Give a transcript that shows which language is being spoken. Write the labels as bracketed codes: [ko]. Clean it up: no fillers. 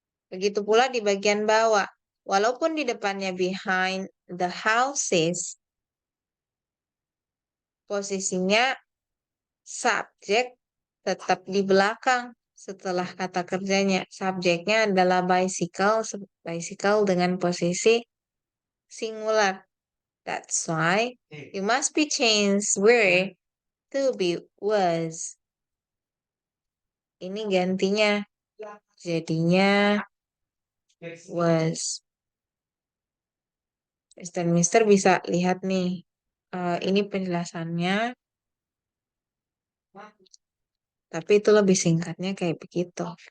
[id] Begitu pula di bagian bawah. Walaupun di depannya [en] behind the houses, [id] posisinya subjek tetap di belakang setelah kata kerjanya. Subjeknya adalah bicycle, bicycle dengan posisi singular. [en] That's why you must be changed were to be was. [id] Ini gantinya jadinya was. Dan Mister bisa lihat nih. Ini penjelasannya. Tapi itu lebih singkatnya kayak begitu.